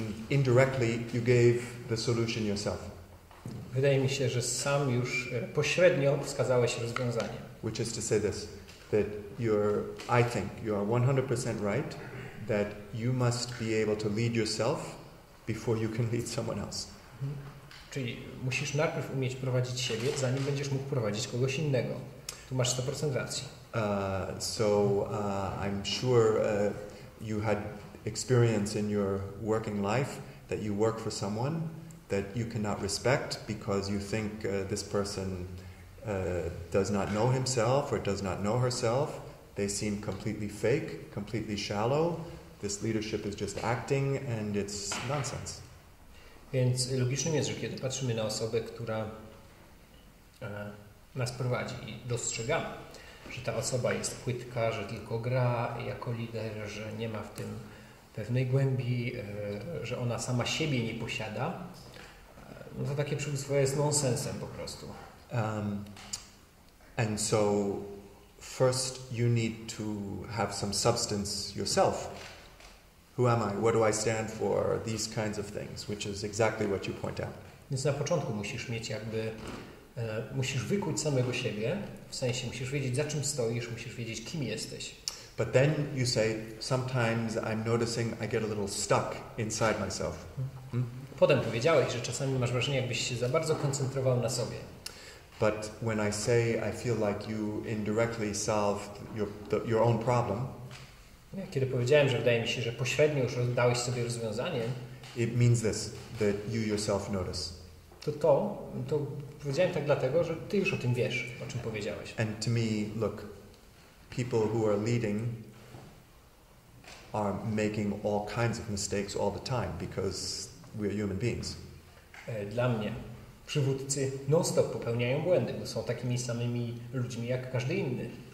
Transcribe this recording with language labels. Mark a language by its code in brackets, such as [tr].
[en] Indirectly, you gave the solution yourself. [pl] Wydaje mi się, że sam już pośrednio wskazałeś rozwiązanie. [en] Which is to say this, that I think you are 100% right, that you must be able to lead yourself before you can lead someone else. [pl] Czyli musisz najpierw umieć prowadzić siebie, zanim będziesz mógł prowadzić kogoś innego. Tu masz 100% racji. [en] I'm sure you had experience in your working life that you work for someone that you cannot respect because you think this person does not know himself or does not know herself. They seem completely fake, completely shallow. This leadership is just acting and it's nonsense. [pl] Więc logicznym jest, że kiedy patrzymy na osobę, która nas prowadzi i dostrzegamy, że ta osoba jest płytka, że tylko gra jako lider, że nie ma w tym pewnej głębi, że ona sama siebie nie posiada, no to takie przywództwo jest nonsensem po prostu. [en] And so first you need to have some substance yourself. Who am I? What do I stand for? These kinds of things, which is exactly what you point out. [pl] Więc na początku musisz mieć musisz wykuć samego siebie, w sensie musisz wiedzieć, za czym stoisz, musisz wiedzieć, kim jesteś. [en] But then you say, sometimes I'm noticing I get a little stuck inside myself. [pl] Potem powiedziałeś, że czasami masz wrażenie, jakbyś się za bardzo koncentrował na sobie. [en] But when I say I feel like you indirectly solved your own problem, [pl] kiedy powiedziałem, że wydaje mi się, że pośrednio już dałeś sobie rozwiązanie, [en] it means this, that you yourself notice. [pl] To powiedziałem tak dlatego, że ty już o tym wiesz, o czym powiedziałeś. [en] And to me, look, people who are leading are making all kinds of mistakes all the time because we're human beings. [pl] Dla mnie przywódcy non-stop popełniają błędy, bo są takimi samymi ludźmi jak każdy inny.